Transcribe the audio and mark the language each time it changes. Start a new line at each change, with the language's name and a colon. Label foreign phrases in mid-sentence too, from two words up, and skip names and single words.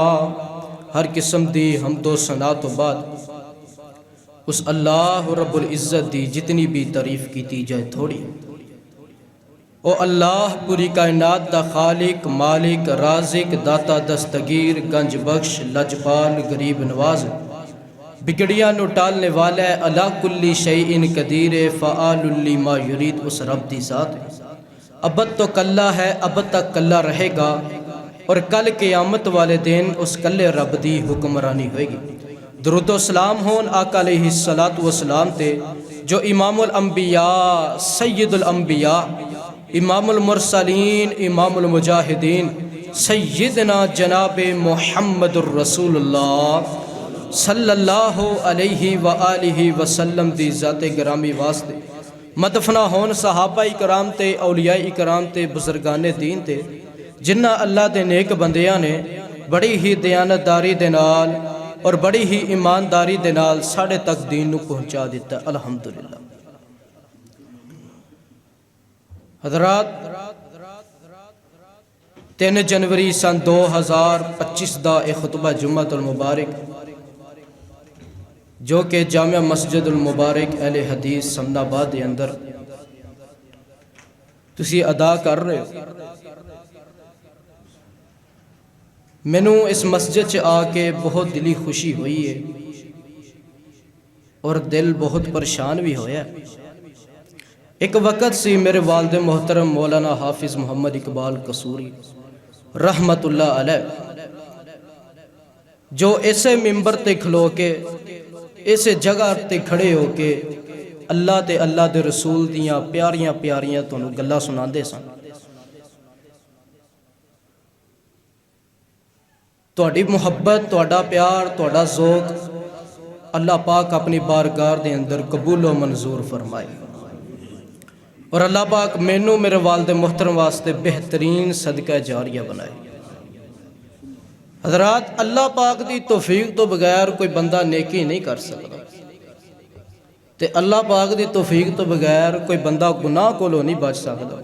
Punjabi: ہر قسم دی حمد و ثنا تو بعد اس
Arabic: الله رب العزة
Punjabi: دی جتنی بھی تعریف کی جائے تھوڑی. او اللہ پوری کائنات دا خالق مالک رازق داتا دستگیر گنج بخش لجپال غریب نواز. بگڑیاں نوں ٹالنے والا ہے,
Arabic: على كل شيء قدير فعال لما يريد.
Punjabi: اس رب دی ذات ابد تو کلا ہے، اب تک کلا رہے گا، اور کل قیامت والے دن اس کلے رب دی حکمرانی ہوئے گی. درود و سلام ہون آقا
Arabic: عليه الصلاة والسلام
Punjabi: تے، جو
Arabic: إمام الأنبياء سيد الأنبياء إمام المرسلين إمام مجاهدين سيدنا جناب محمد رسول الله صلى الله عليه وآله وسلم
Punjabi: دی ذاتے گرامی واسطے مدفنہ ہون صحابہ اکرام تے اولیاء اکرام تے بزرگانے دین تے، جنہاں اللہ دے نیک بندیاں نے بڑی ہی دیانتداری دے نال اور بڑی ہی ایمانداری دے نال ساڈے تک دین نوں پہنچا دتا.
Arabic: अल्हम्दुलिल्लाह।
Urdu: حضرات، 3 جنوری سن 2025 کا ایک خطبہ جمعۃ المبارک جو کہ جامعہ مسجد المبارک اہل حدیث سمن آباد کے اندر تسی ادا کر رہے ہو.
Punjabi: مینوں اس مسجد چ آکے بہت دلی خوشی ہوئی ہے اور دل بہت پریشان بھی ہویا. ایک وقت سی میرے والد محترم مولانا حافظ محمد اقبال قصوری
Arabic: رحمة الله عليه
Punjabi: جو اسے منبر تے کھلو کے اس جگہ تے کھڑے ہو کے اللہ تے اللہ دے رسول دیاں پیاریاں پیاریاں تہانوں گلاں سناتے سن. تہاڈی محبت، تہاڈا پیار، تہاڈا ذوق اللہ پاک اپنی بارگاہ دے اندر قبول و منظور فرمائے اور اللہ پاک مینوں میرے والد محترم واسطے بہترین صدقہ جاریہ بنائے. حضرات، اللہ پاک دی توفیق تو بغیر کوئی بندہ نیکی نہیں کر سکتا تے اللہ پاک دی توفیق تو بغیر کوئی بندہ گناہ کولوں نہیں بچ سکتا.